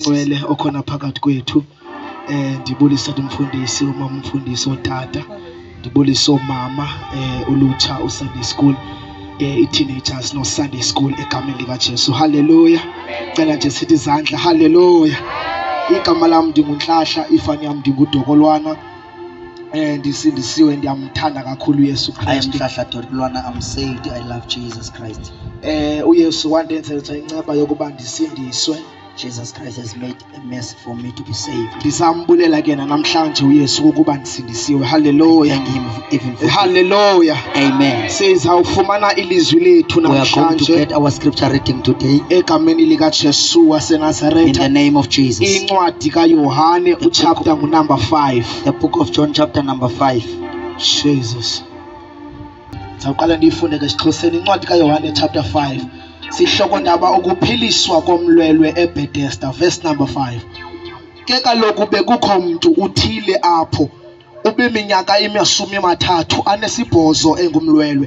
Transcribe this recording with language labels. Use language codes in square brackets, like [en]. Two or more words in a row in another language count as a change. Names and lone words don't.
[xh] Ngcwele okhona phakathi kwethu. Ndibulisa umfundisi, umama umfundisi otata. Ndibulisa umama ulutsha [en] uSunday school. [xh] I-teenagers no [en] Sunday school [xh] egameni lika Jesu. Hallelujah. Cela nje sithi izandla. Hallelujah. Igama lami ndingunhlahla, ifani yami ndinguDokolwana. Ndisindisiwe, ndiyamthanda kakhulu uYesu Kristu. [en] I am Hlahla Dokolwana. I'm saved. I love Jesus Christ. [xh] uYesu wandenzela inceba yokuba ndisindiswe. [en] Jesus Christ has made a mercy for me to be saved. [xh] Ndizambulela ke namhlanje uYesu ukuba ndisindisiwe. Hallelujah. [en] Thank him even for Hallelujah. Amen. [xh] Sizawufumana ilizwi lethu [en] We are going to [xh] namhlanje [en] get our scripture reading today [xh] egameni lika Jesu [en] in [xh] waseNazaretha. [en] the name of Jesus. [xh] Incwadi kaYohane [en] uchapter number [xh] 5. [en] The book of John chapter number 5. Jesus. [xh] Sawuqala ndiyifunde ke isiXhoseni incwadi kaYohane chapter 5. Sihloko ndaba ukuphiliswa komlwelwe eBethesda [en] verse number [xh] 5. Ke kaloku bekukho umuntu uthile apho ubeminyaka 30 anesibhozo engumlwelwe.